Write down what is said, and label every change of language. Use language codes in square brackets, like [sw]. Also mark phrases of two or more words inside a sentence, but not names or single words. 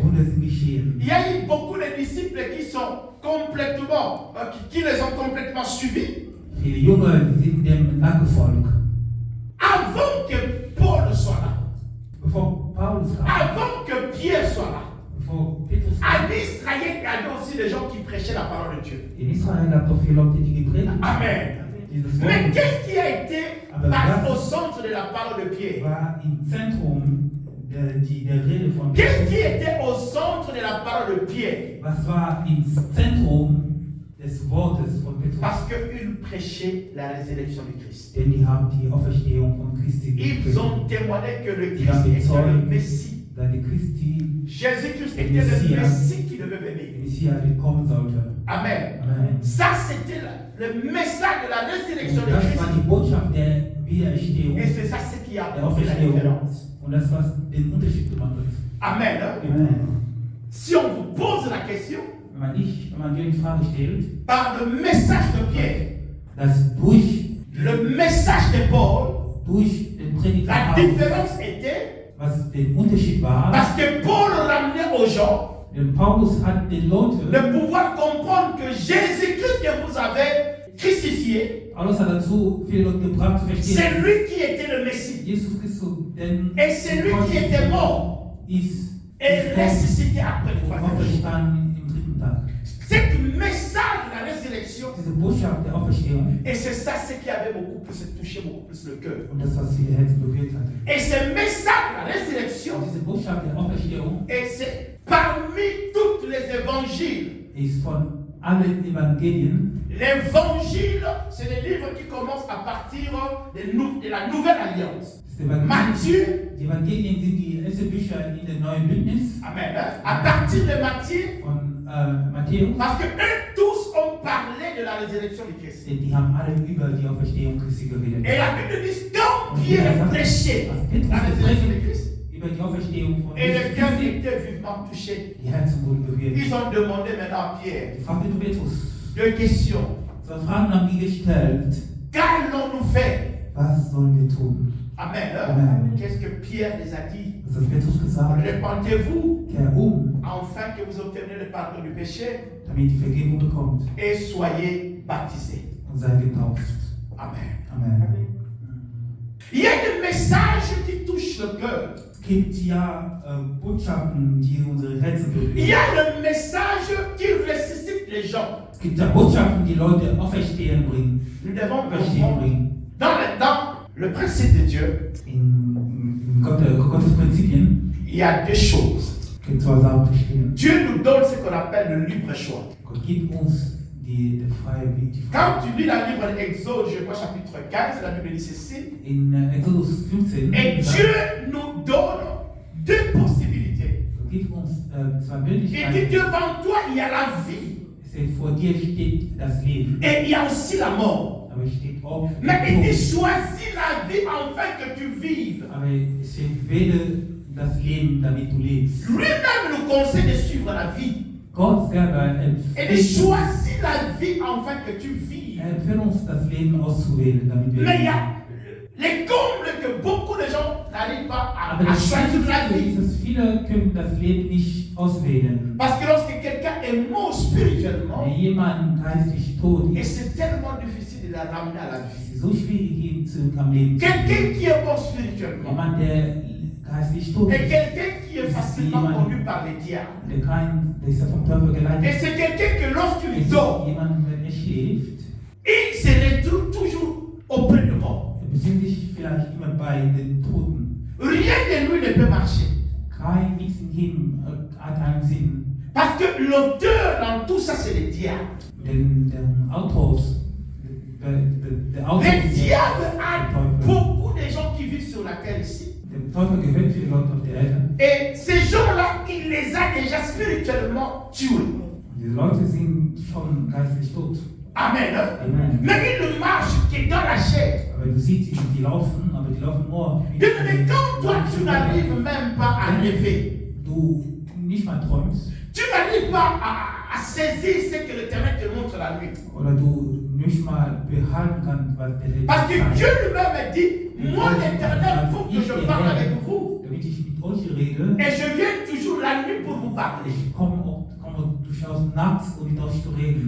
[de] Wunder sind geschehen. [fr] Il y a eu beaucoup de disciples qui sont complètement, qui les ont complètement suivis. [de] Viele Junge sind dem nachgefolgt. [fr] Avant que Paul soit là, [de] Bevor Paulus kam, [fr] avant que Pierre soit là, [de] bevor Petrus [fr] en [de] kam, [fr] Israël, il y avait aussi des gens qui prêchaient la parole de Dieu. [de] in Israel gab es doch viele Leute, die gepredigt haben. [fr] Amen. [de] Dieses [fr] Mais [de] Wort [fr] qu'est-ce qui a été au centre de la parole de Pierre? [de] war im Zentrum der Rede von [fr] Qu'est-ce qui était au centre de la parole de Pierre? [de] Was war im Zentrum des Wortes von Petrus? [fr] Parce qu'ils prêchaient la résurrection du Christ. [de] Denn die haben die Auferstehung von Christi [fr] Ils ont témoigné que le [de] Die haben [fr] Christ était le [de] bezeugt, [fr] Messie. [de] dass der Christi, [fr] Jésus-Christ [de] der [fr] était le [de] Messias, [fr] Messie qui devait [de] der [fr] venir. [de] Messias, der kommen sollte. [fr] Amen. [de] Amen. [fr] Ça, c'était le message de la résurrection [de] Und [fr] de [de] das [fr] Christ. [de] war die Botschaft der Wiedererstehung, [fr] Et c'est ça ce qui a [de] der [fr] fait la [de] Auferstehung. [fr] différence. [de] Und das, was den Unterschied gemacht hat. [fr] Amen. [de] Amen. [fr] Si on vous pose la question, [de] Wenn man dir die Frage stellt, [fr] par le message de Pierre, [de] dass durch [fr] le message de Paul, [de] den Predigt von [fr] la [de] Paulus, [fr] différence était [de] was den Unterschied war, [fr] parce que Paul ramenait aux gens [de] denn Paulus hat den Leuten, [fr] de pouvoir comprendre que Jésus-Christ que vous avez crucifié, [de] Paulus hat dazu viele Leute gebracht zu [fr] c'est [de] verstehen, [fr] lui qui était le Messie. [de] Jesus Christus, denn [fr] Et c'est lui qui était mort [de] ist [fr] et ressuscité après le troisième jour. [de] auferstanden im dritten Tag. [fr] C'est le message de la résurrection. [de] Diese Botschaft der Auferstehung [fr] Et c'est ça ce qui avait beaucoup plus touché beaucoup plus le cœur. [de] und das, was viele Herzen berührt hat. [fr] Et ce message de la résurrection, [de] Und diese Botschaft der Auferstehung [fr] et c'est parmi tous les évangiles. [de] ist von allen Evangelien. [fr] L'évangile, c'est les livres qui commencent à partir de la nouvelle alliance. Matthieu, [de] Die Evangelien sind die ersten Bücher in der neuen Bündnis [fr] amen, à partir de Matthieu, [de] von Matthäus. [fr] parce que eux tous ont parlé de la résurrection du Christ. [de] Denn die haben alle über die Auferstehung Christi geredet. [fr] Et la Bible dit, quand Pierre prêchait la résurrection du Christ, [de] Über die Auferstehung von [fr] et le cœur [de] Christi, [fr] était vivement touché, [de] die Herzen wurden berührt. [fr] ils ont demandé maintenant à Pierre [de] Die fragte Petrus. [fr] deux questions. [de] Zwei Fragen haben die gestellt. [fr] Qu'allons-nous faire? [de] Was sollen wir tun? [fr] Amen. [de] Amen. [fr] Qu'est-ce que Pierre les a dit? [de] Was hat Petrus gesagt? [fr] Repentez-vous [de] Kehr [fr] afin que vous obteniez le pardon du péché [de] damit die Vergebung bekommt [fr] et soyez baptisés. [de] und sei getauft. [fr] Amen. [de] Amen. [fr] Il y a des messages qui touchent le cœur. [de] Es gibt ja Botschaften, die unsere Herzen [fr] Il y [de] berühren. [fr] a le message qui ressuscite les gens. [de] Es gibt ja Botschaften, die Leute auferstehen bringen. [fr] Nous devons [de] Auferstehen [fr] comprendre [de] bringen. [fr] dans le principe de Dieu, [de] In Gottes Prinzipien [fr] il y a deux choses. [de] gibt es zwei Sachen verstehen. [fr] Dieu nous donne ce qu'on appelle le libre choix. [de] Gott gibt uns die freie [fr] Quand tu lis le livre d'Exode, je crois chapitre 15, la Bible dit ceci. [de] In Exodus 15 [fr] Et Dieu nous donne deux possibilités. [de] Gott gibt uns zwei [fr] Il dit [de] Möglichkeiten. [fr] devant toi, il y a la vie [de] Vor dir steht das Leben, [fr] et il y a aussi la mort. [de] aber es steht auch [fr] Mais [de] der [fr] il dit [de] Tod. [fr] choisis la vie afin que tu vives. [de] Aber es steht, wähle das Leben, damit du lebst. [fr] Lui-même nous conseille de suivre la vie. [de] Gott selber [fr] Et dit choisis la vie afin que tu vives. [de] empfiehlt uns, das Leben auszuwählen, damit wir [fr] Mais il y [de] leben. [fr] a les combles que beaucoup de gens n'arrivent pas [de] Aber [fr] à [de] das [fr] choisir la [de] Schwierige [fr] vie. [de] ist, dass viele können das Leben nicht auswählen. [fr] Parce que lorsque quelqu'un est mort spirituellement, [de] Wenn jemand geistig tot [fr] et [de] ist, [fr] c'est tellement difficile de la ramener à la vie. [de] es ist so schwierig, ihn am Leben zu [fr] Quelqu'un [de] bringen. [fr] qui est mort spirituellement [de] Jemand, der geistig tot [fr] et [de] ist, [fr] quelqu'un qui est facilement conduit par les diables. [de] der ist ja vom Teufel [fr] Et [de] geleitet. [fr] c'est quelqu'un que [de] Es [fr] lorsqu'il [de] ist [fr] dort, [de] jemand, wenn er schläft, [fr] il se retrouve toujours auprès de mort. [de] er befindet sich vielleicht immer bei den Toten. [fr] Rien de lui ne peut marcher. [de] Nichts in ihm hat einen Sinn. [fr] Parce que l'auteur dans tout ça, c'est le diable. [de] Denn der Autor [fr] Le diable a beaucoup de gens qui vivent sur la terre ici. [de] Der Teufel gehört viele Leute auf der Erde. [fr] Et ces gens-là, il les a déjà spirituellement tués. [de] Diese Leute sind schon geistlich tot. [fr] Amen. [de] Amen. [fr] Mais ils ne marchent que dans la chair. [de] Aber du siehst, die laufen, aber die laufen nur. [fr] Bien, mais quand toi, tu n'arrives même pas à rêver, [de] Du nicht mal träumst, [fr] tu n'arrives pas à saisir ce que l'Éternel te montre la nuit. [de] oder du nicht mal behalten kannst, was der [fr] Parce que [de] sagt. [fr] Dieu lui-même dit, moi l'Éternel, faut que je parle avec vous. [de] Damit ich mit euch rede, [fr] Et je viens toujours la nuit pour vous parler. [de] ich komme durchaus nachts, um mit euch zu reden.